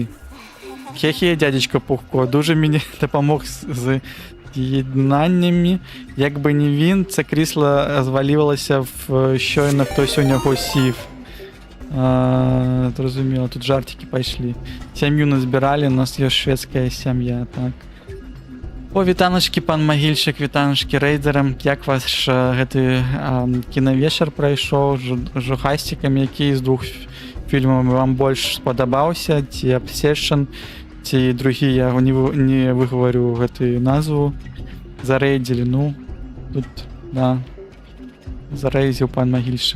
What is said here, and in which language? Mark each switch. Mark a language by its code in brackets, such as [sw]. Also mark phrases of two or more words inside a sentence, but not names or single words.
[uk] Хе-хе, дядечко Пухко, дуже мені допомог з єднаннями. Якби не він, це крісло звалювалося щойно хтось у нього сів. Зрозуміло, тут жартики пішли. Сім'ю назбирали, у нас є шведська сім'я, так. О, вітаночки, пан Магільчик, вітаночки рейдерам. [be] Як ваш гэты кінавечар прайшоў з жухастиками, які з двох фільмаў вам больш спадабаўся, ці Obsession, ці другі, я не выговорю гэтую назву, зарэйдзілі, ну, тут, да, зарэйдзіў пан Магільчик.